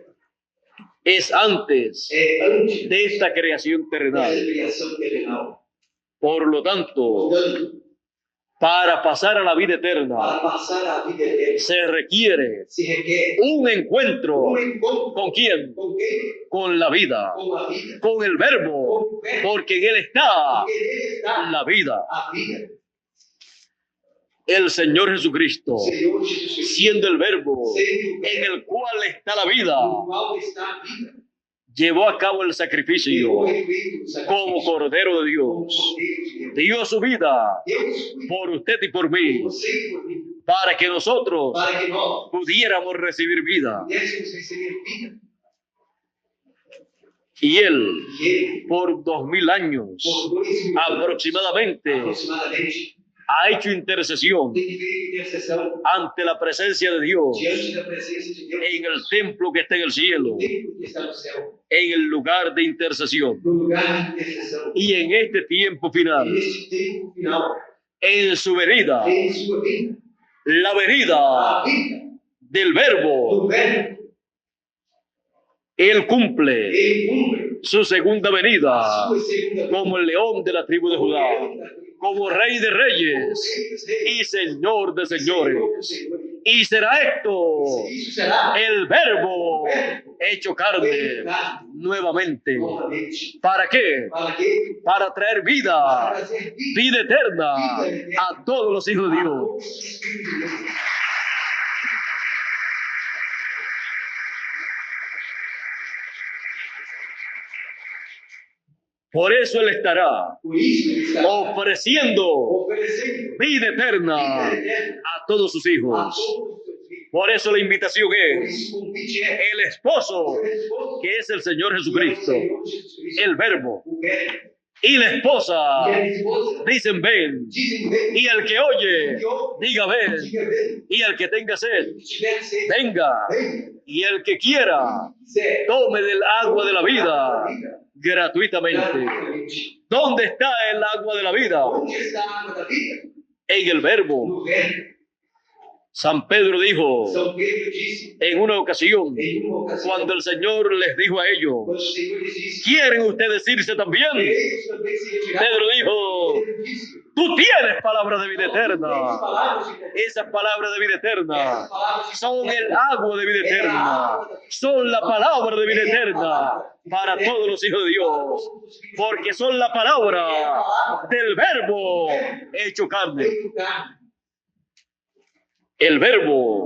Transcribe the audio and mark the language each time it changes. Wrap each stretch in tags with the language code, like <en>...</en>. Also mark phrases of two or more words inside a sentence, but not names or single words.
<es>es antes</es> <pt>é antes</pt> <es>de esta creación</es> <pt>da terrenal. criação terrenal.</pt> <es>Por lo tanto,</es> <pt>Portanto,</pt> <es>para pasar a la vida eterna</es> <pt>para passar a vida eterna,</pt> <es>se requiere</es> <pt>se requer</pt> <es>un encuentro.</es> <pt>encontro</pt> <es>¿Con quién?</es> <pt>com quem?</pt> <es>Con la vida,</es> <pt>Com a vida.</pt> <es>con el Verbo,</es> <pt>Com o Verbo.</pt> <es>porque en él está</es> <pt>Porque nele está</pt> <es>la vida.</es> <pt>a vida.</pt> <es>El Señor Jesucristo,</es> <pt>O Senhor Jesus Cristo,</pt> <es>siendo el Verbo</es> <pt>sendo o</pt> <es>en</es> <pt>Verbo,</pt> <es>el cual está la vida,</es> <pt>no qual está a vida,</pt> <es>llevó a cabo el</es> <pt>e</pt> <es>sacrificio</es> <pt>foi feito o</pt> <es>como</es> <pt>sacrifício</pt> <es>Cordero de</es> <pt>como</pt> <es>Dios.</es> <pt>Cordeiro de Deus.</pt> <es>Dio su vida</es> <pt>Deus foi</pt> <es>por usted y por</es> <pt>por</pt> <es>mí,</es> <pt>você e por mim,</pt> <es>para que nosotros</es> <pt>para que nós</pt> <es>pudiéramos recibir vida.</es> <pt>pudéssemos receber vida.</pt> <es>Y Él,</es> <pt>E Ele,</pt> <es>por 2000 años</es> <pt>por 2000 anos,</pt> <es>aproximadamente,</es> <pt>aproximadamente,</pt> <es>ha hecho intercesión</es> <pt>tem feito intercessão</pt> <es>ante la presencia de Dios</es> <pt>diante da presença de Deus,</pt> <es>en el templo que está en el cielo,</es> <pt>no templo que está no céu,</pt> <es>en el lugar de intercesión.</es> <pt>no lugar de intercessão.</pt> <es>Y en este tiempo final,</es> <pt>E neste tempo final,</pt> <es>en su venida,</es> <pt>em sua vida,</pt> <es>la venida</es> <pt>a vida</pt> <es>del Verbo,</es> <pt>do Verbo,</pt> <es>Él cumple</es> <pt>ele cumpre</pt> <es>su segunda</es> <pt>a</pt> <es>venida</es> <pt>sua segunda vida.</pt> <es>como el león de la tribu de Judá, como Rey de</es> <pt>Como</pt> <es>reyes</es> <pt>Rei dos Reis,</pt> <es>y Señor de</es> <pt>Senhor</pt> <es>señores.</es> <pt>dos Senhores.</pt> <es>Y será esto</es> <pt>Isso será</pt> <es>el Verbo hecho carne</es> <pt>feito carne</pt> <es>nuevamente.</es> <pt>novamente.</pt> <es>¿Para qué?</es> <pt>Para quê?</pt> <es>Para traer</es> <pt>Para</pt> <es>vida,</es> <pt>trazer vida</pt> <es>vida eterna a todos los hijos de</es> <pt>a</pt> <es>Dios.</es> <pt>todos os filhos de Deus.</pt> <es>Por eso Él estará</es> <pt>Por isso ele está</pt> <es>ofreciendo</es> <pt>oferecendo</pt> <es>vida eterna</es> <pt>vida eterna</pt> <es>a todos sus</es> <pt>a</pt> <es>hijos.</es> <pt>todos os seus filhos.</pt> <es>Por eso la invitación</es> <pt>Por</pt> <es>es</es> <pt>isso o convite é</pt> <es>el esposo,</es> <pt>o esposo,</pt> <es>que es el Señor</es> <pt>que é o</pt> <es>Jesucristo,</es> <pt>Senhor Jesus Cristo,</pt> <es>el Verbo,</es> <pt>o Verbo,</pt> <es>y la esposa</es> <pt>e a esposa</pt> <es>dicen ven,</es> <pt>dizem vem,</pt> <es>y el que oye</es> <pt>que ouve,</pt> <es>diga ven,</es> <pt>diga vem,</pt> <es>y el que tenga sed</es> <pt>que tiver sede,</pt> <es>venga,</es> <pt>venha,</pt> <es>y el que quiera</es> <pt>quiser,</pt> <es>tome del agua de la vida</es> <pt>vida,</pt> <es>gratuitamente.</es> <pt>gratuitamente.</pt> <es>¿Dónde está el agua de la vida?</es> <pt>Onde está a água da vida?</pt> <es>En el Verbo.</es> <pt>No Verbo.</pt> <es>San Pedro dijo</es> <pt>São Pedro disse,</pt> <es>en una ocasión,</es> <pt>em uma ocasião,</pt> <es>cuando el Señor les dijo a ellos,</es> <pt>quando o Senhor lhes disse,</pt> <es>¿quieren ustedes irse también?</es> <pt>quereis também se retirar?</pt> <es>Pedro dijo,</es> <pt>Pedro disse,</pt> <es>tú tienes palabra de vida</es> <pt>"Não, tens</pt> <es>eterna.</es> <pt>palavras de vida eterna.</pt> <es>Esas palabras de vida eterna</es> <pt>Essas palavras de</pt> <es>son</es> <pt>vida</pt> <es>el</es> <pt>eterna.</pt> <es>agua de vida eterna, son la palabra de vida eterna para todos los hijos de Dios, porque son la palabra del Verbo hecho carne.</es> <pt>Feito carne.</pt> <es>El Verbo</es>